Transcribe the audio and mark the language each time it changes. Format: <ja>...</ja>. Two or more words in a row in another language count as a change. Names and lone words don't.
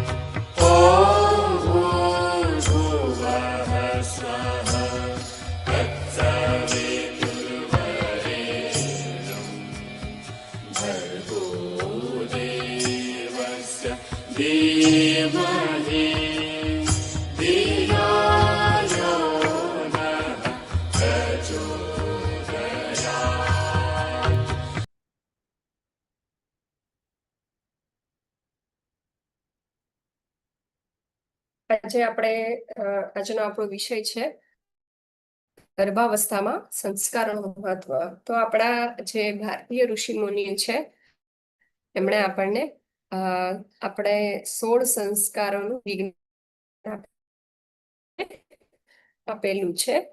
<sa>ॐ भूर्भुवः स्वः तत्सवितुर्वरेण्यं भर्गो देवस्य धीमहि धियो यो नः प्रचोदयात्।</sa> <gu>આજે આપણે આજનો આપણો વિષય છે ગર્ભાવસ્થામાં સંસ્કારોનું મહત્વ. તો આપણા જે ભારતીય ઋષિ મુનિ છે એમણે આપણને આપણે 16 સંસ્કારોનું વિજ્ઞાન આપેલું છે.</gu>